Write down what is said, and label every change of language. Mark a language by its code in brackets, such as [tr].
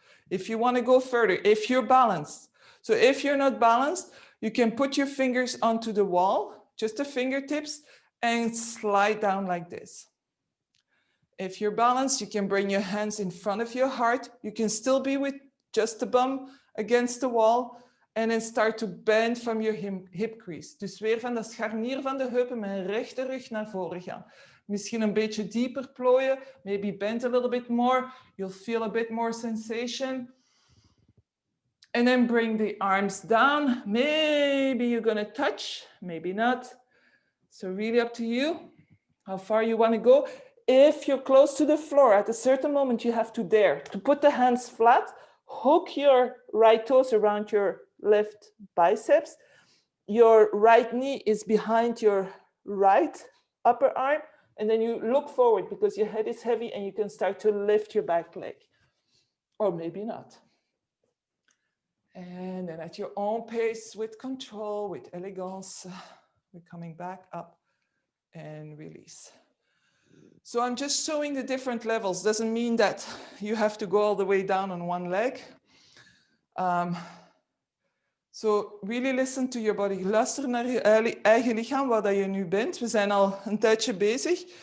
[en] If you want to go further, if you're balanced. So if you're not balanced, you can put your fingers onto the wall, just the fingertips, and slide down like this. If you're balanced, you can bring your hands in front of your heart. You can still be with just the bum against the wall. And then start to bend from your hip crease. [nl] Dus weer van dat scharnier van de heupen met een rechte rug naar voren gaan. Misschien een beetje dieper plooien. [en] Maybe bend a little bit more. You'll feel a bit more sensation. And then bring the arms down. Maybe you're going to touch, maybe not. So really up to you, how far you want to go. If you're close to the floor, at a certain moment, you have to dare to put the hands flat, hook your right toes around your left biceps. Your right knee is behind your right upper arm. And then you look forward because your head is heavy and you can start to lift your back leg. Or maybe not. And then at your own pace, with control, with elegance, we're coming back up and release. So I'm just showing the different levels. Doesn't mean that you have to go all the way down on one leg. So really listen to your body. [nl] Luister naar je eigen lichaam, waar dat je nu bent. We zijn al een tijdje bezig.